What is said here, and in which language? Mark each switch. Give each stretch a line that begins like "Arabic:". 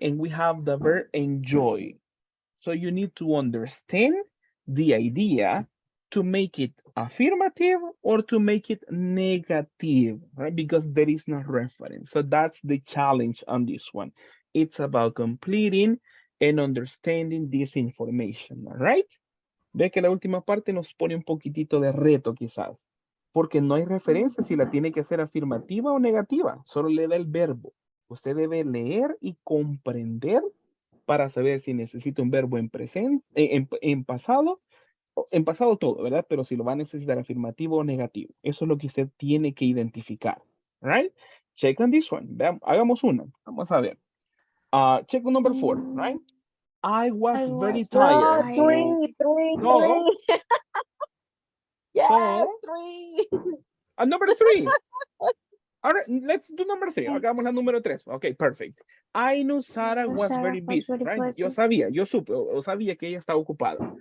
English: And we have the verb enjoy. So you need to understand the idea to make it affirmative or to make it negative, right? Because there is no reference. So that's the challenge on this one. It's about completing and understanding this information, all right?
Spanish: Ve que la última parte nos pone un poquitito de reto quizás, porque no hay referencia si la tiene que hacer afirmativa o negativa, solo le da el verbo. Usted debe leer y comprender para saber si necesita un verbo en presente, en pasado todo, ¿verdad? Pero si lo va a necesitar afirmativo o negativo. Eso es lo que usted tiene que identificar, right?
English: Check on this one.
Spanish: Veamos, hagamos una. Vamos a ver.
English: Check on number 4, right? I was very tired. Three. So, Yes, so, 3. number 3. All right, let's do number 3.
Spanish: Hagamos la número 3.
English: Okay, perfect. I knew Sarah was very busy, right?
Spanish: Yo sabía, yo supe, o sabía que ella estaba ocupada.